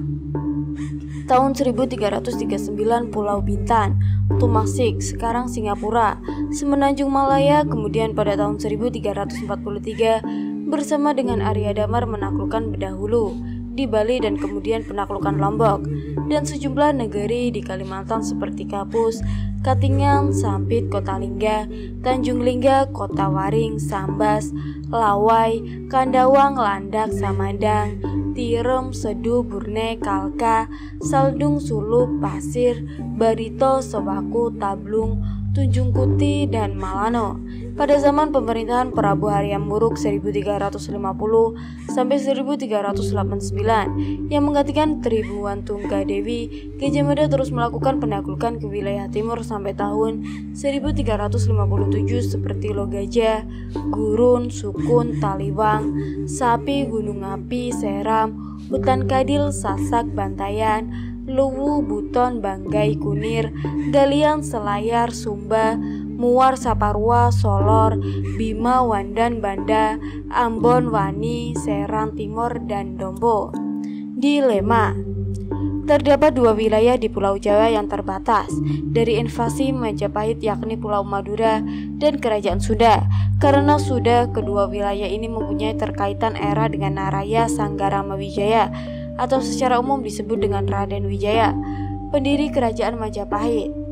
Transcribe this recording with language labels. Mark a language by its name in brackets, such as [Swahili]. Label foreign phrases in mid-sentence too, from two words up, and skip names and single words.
[Indonesian] Tahun 1339 Pulau Bintan, Tumasik, sekarang Singapura, Semenanjung Malaya, kemudian pada tahun 1343 bersama dengan Arya Damar menaklukkan Bedahulu di Bali dan kemudian penaklukan Lombok dan sejumlah negeri di Kalimantan seperti Kapus, Katingan, Sampit, Kota Lingga, Tanjung Lingga, Kota Waring, Sambas, Lawai, Kandawang, Landak, Samandang, Tirem, Sedu, Burne, Kalka, Saldung, Sulup, Pasir, Barito, Sewaku, Tablung, Tunjung Kuti, dan Malano. Pada zaman pemerintahan Prabu Hayam Wuruk 1350 sampai 1389 yang menggantikan Tribhuwan Tunggadewi, Gajah Mada terus melakukan penaklukan ke wilayah timur sampai tahun 1357 seperti Logajah, Gurun, Sukun, Taliwang, Sapi, Gunung Api, Seram, Hutan Kadil, Sasak, Bantayan, Luwu, Buton, Banggai, Kunir, Galian, Selayar, Sumba, Muar, Saparua, Solor, Bima, Wandan, Banda, Ambon, Wani, Serang Timur, dan Dombo. Dilema. Terdapat dua wilayah di Pulau Jawa yang terbatas dari invasi Majapahit, yakni Pulau Madura dan Kerajaan Sunda. Karena sudah kedua wilayah ini mempunyai terkaitan era dengan Naraya Sanggarama Wijaya atau secara umum disebut dengan Raden Wijaya, pendiri Kerajaan Majapahit.